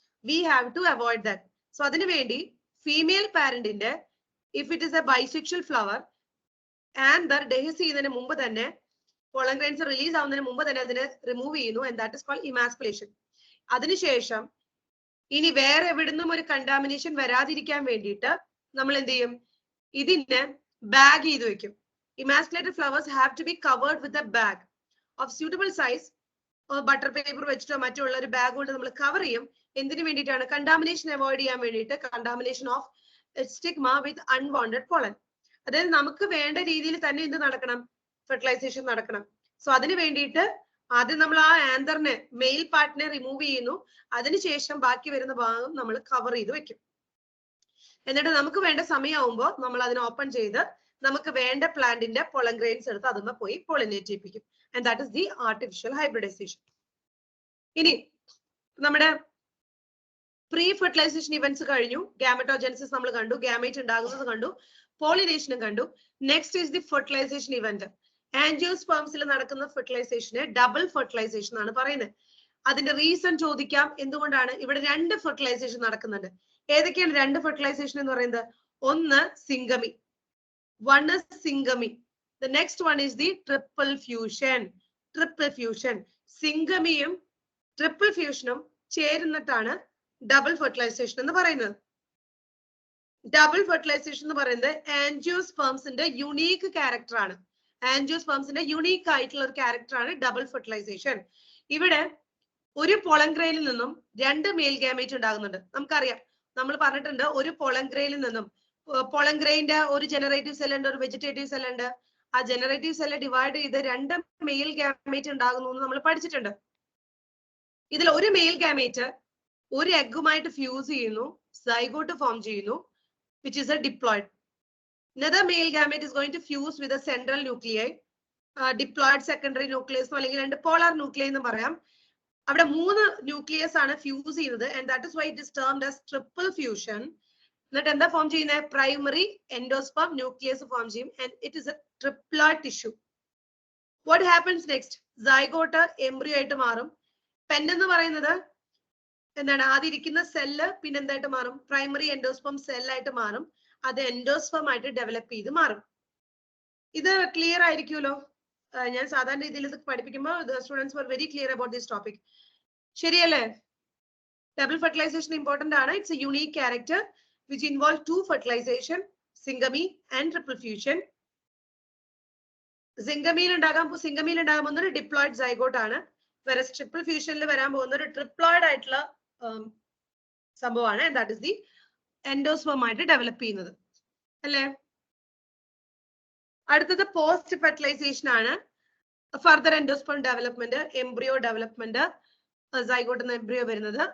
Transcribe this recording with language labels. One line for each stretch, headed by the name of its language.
English: We have to avoid that.
Malayalam: So അതിനു വേണ്ടി female പാരന്റിന്റെ if it is A bisexual flower anther ഡെഹിസ് ചെയ്യുന്നതിന് മുമ്പ് തന്നെ pollen grains റിലീസ് ആവുന്നതിന് മുമ്പ് തന്നെ അതിനെ റിമൂവ് ചെയ്യുന്നു.
English: And that is called emasculation.
Malayalam: അതിനുശേഷം ഇനി വേറെ എവിടുന്നും ഒരു കണ്ടാമിനേഷൻ വരാതിരിക്കാൻ വേണ്ടിയിട്ട് നമ്മൾ എന്ത് ചെയ്യും? ഇതിനെ ബാഗ് ചെയ്ത് വെക്കും.
English: Emasculated flowers have to be covered with a bag of suitable size.
Malayalam: Butter paper വെച്ചിട്ടോ മറ്റുള്ള ഒരു ബാഗ് കൊണ്ട് നമ്മൾ കവർ ചെയ്യും. എന്തിനു വേണ്ടിയിട്ടാണ്? കണ്ടാമിനേഷൻ അവോയ്ഡ് ചെയ്യാൻ വേണ്ടിയിട്ട്.
English: Contamination of stigma with unwanted pollen.
Malayalam: അതായത് നമുക്ക് വേണ്ട രീതിയിൽ തന്നെ എന്ത് നടക്കണം? ഫെർട്ടിലൈസേഷൻ നടക്കണം. സോ അതിന് വേണ്ടിയിട്ട് ആദ്യം നമ്മൾ ആ ആന്തറിനെ മെയിൽ പാർട്ടിനെ റിമൂവ് ചെയ്യുന്നു. അതിനുശേഷം ബാക്കി വരുന്ന ഭാഗം നമ്മൾ കവർ ചെയ്ത് വെക്കും. എന്നിട്ട് നമുക്ക് വേണ്ട സമയമാകുമ്പോൾ നമ്മൾ അതിനെ ഓപ്പൺ ചെയ്ത് നമുക്ക് വേണ്ട പ്ലാന്റിന്റെ pollen grains എടുത്ത് അതുമ്മ പോയി പോളിനേറ്റ് ചെയ്യിപ്പിക്കും.
English: And that is the artificial hybridization.
Malayalam: ഇനി നമ്മുടെ പ്രീ ഫെർട്ടിലൈസേഷൻ ഇവന്റ്സ് കഴിഞ്ഞു. ഗാമറ്റോജെൻസിസ് നമ്മൾ കണ്ടു, ഗാമേറ്റ് ഉണ്ടാകുന്നത് കണ്ടു, പോളിനേഷനും കണ്ടു.
English: Next is the fertilization event.
Malayalam: ആൻജിയോസ്പേംസിൽ നടക്കുന്ന ഫെർട്ടിലൈസേഷനെ ഡബിൾ ഫെർട്ടിലൈസേഷൻ ആണ് പറയുന്നത്. അതിന്റെ റീസൺ ചോദിക്കാം. എന്തുകൊണ്ടാണ്? ഇവിടെ രണ്ട് ഫെർട്ടിലൈസേഷൻ നടക്കുന്നുണ്ട്. ഏതൊക്കെയാണ് രണ്ട് ഫെർട്ടിലൈസേഷൻ എന്ന് പറയുന്നത്? ഒന്ന് syngamy.
English: One is syngamy. The next one is the triple fusion. Triple fusion.
Malayalam: സിംഗമിയും triple ഫ്യൂഷനും ചേരുന്നിട്ടാണ് double fertilisation എന്ന് പറയുന്നത്. ഡബിൾ ഫെർട്ടിലൈസേഷൻ എന്ന് പറയുന്നത് ആൻജിയോസ്പേംസിന്റെ യുണീക്ക് ക്യാരക്ടർ ആണ്. ആൻജിയോസ്പേംസിന്റെ യുണീക്ക് ആയിട്ടുള്ള ഒരു ക്യാരക്ടർ ആണ് ഡബിൾ ഫെർട്ടിലൈസേഷൻ. ഇവിടെ ഒരു pollen grainൽ നിന്നും രണ്ട് മെയിൽ ഗാമേറ്റ് ഉണ്ടാകുന്നുണ്ട്. നമുക്കറിയാം, നമ്മൾ പറഞ്ഞിട്ടുണ്ട്, ഒരു pollen grainൽ നിന്നും pollen grainന്റെ ഒരു ജനറേറ്റീവ് സെൽ ഉണ്ട്, ഒരു വെജിറ്റേറ്റീവ് സെൽ ഉണ്ട്. ആ ജനറേറ്റീവ് സെല്ല് ഡിവൈഡ് ചെയ്ത് രണ്ട് മെയിൽ ഗാമേറ്റ് ഉണ്ടാകുന്നു എന്ന് നമ്മൾ പഠിച്ചിട്ടുണ്ട്. ഇതിൽ ഒരു മെയിൽ ഗാമേറ്റ് ഒരു എഗ്ഗുമായിട്ട് ഫ്യൂസ് ചെയ്യുന്നു, സൈഗോട്ട് ഫോം ചെയ്യുന്നു,
English: Which is a diploid. Another male gamete is going to fuse with a central nuclei, diploid secondary nucleus
Malayalam: അല്ലെങ്കിൽ രണ്ട് polar nuclei എന്ന് പറയാം. അവിടെ മൂന്ന് ന്യൂക്ലിയസ് ആണ് ഫ്യൂസ് ചെയ്യുന്നത്.
English: And that is why it is termed as triple fusion.
Malayalam: എന്നിട്ട് എന്താ ഫോം ചെയ്യുന്നത്? പ്രൈമറി എൻഡോസ്പേം ന്യൂക്ലിയസ് ഫോം ചെയ്യും.
English: And it is a triploid tissue. What happens next?
Malayalam: Zygote embryo ആയിട്ട് മാറും. പെൻ എന്ന് പറയുന്നത് എന്താണ്? ആദ്യം ഇരിക്കുന്ന സെല്ല് പിന്നെ എന്തായിട്ട് മാറും? പ്രൈമറി എൻഡോസ്പേം സെല്ലായിട്ട് മാറും. അത് എൻഡോസ്പേം ആയിട്ട് ഡെവലപ്പ് ചെയ്ത് മാറും. ഇത് ക്ലിയർ ആയിരിക്കുമല്ലോ? ഞാൻ സാധാരണ രീതിയിൽ ഇത് പഠിപ്പിക്കുമ്പോൾ
English: Students were very clear about this topic.
Malayalam: ശരിയല്ലേ? ഡബിൾ ഫെർട്ടിലൈസേഷൻ ഇമ്പോർട്ടന്റ് ആണ്.
English: It's a unique character which involve two fertilization, syngamy and triple fusion.
Malayalam: സിംഗമിയിൽ ഉണ്ടാകാൻ പോകുന്ന ഒരു ഡിപ്ലോയിഡ് സൈഗോട്ട് ആണ്. വേറെ ട്രിപ്പിൾ ഫ്യൂഷനിൽ വരാൻ പോകുന്ന ഒരു ട്രിപ്ലോയിഡ് ആയിട്ടുള്ള സംഭവമാണ്.
English: that is the
Malayalam: എൻഡോസ്പേം ആയിട്ട് ഡെവലപ്പ് ചെയ്യുന്നത് അല്ലേ? അടുത്തത് പോസ്റ്റ് ഫെർട്ടിലൈസേഷൻ ആണ്. Further endosperm development, embryo development, zygote എന്ന എംബ്രിയോ വരുന്നത്.